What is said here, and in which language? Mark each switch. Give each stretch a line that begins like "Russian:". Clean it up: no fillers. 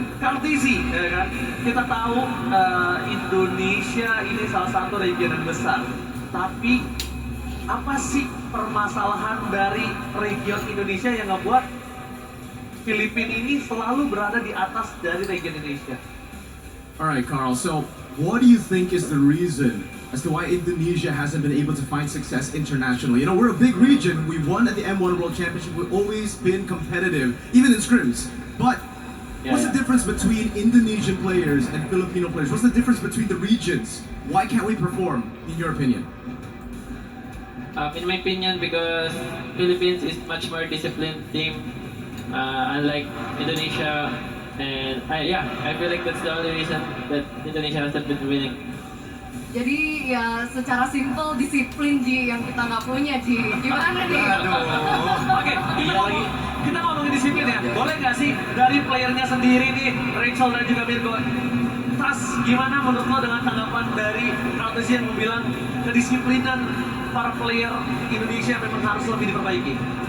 Indonesian: Carl TZ, ya kan? Kita tahu Indonesia ini salah satu region yang besar, tapi apa sih permasalahan dari region Indonesia yang ngebuat Filipina ini selalu berada di atas dari region Indonesia?
English: All right, Carl. So, what do you think is the reason as to why Indonesia hasn't been able to find success internationally. You know, we're a big region. We won at the M1 World Championship. We've always been competitive, even in scrims. But what's the difference between Indonesian players and Filipino players? What's the difference between the regions? Why can't we perform, in your opinion? In my opinion, because Philippines is much more disciplined team, unlike Indonesia, and I feel like that's the only reason that Indonesia hasn't been winning.
Indonesian: Jadi ya secara simpel disiplin Ji yang kita nggak punya Ji. Gimana nih? Oke, kita ngomongin disiplin ya. Boleh nggak sih dari playernya sendiri nih, Rachel dan juga Mirko? Tas, gimana menurut lo dengan tanggapan dari Krautesi yang bilang kedisiplinan para player Indonesia memang harus lebih diperbaiki?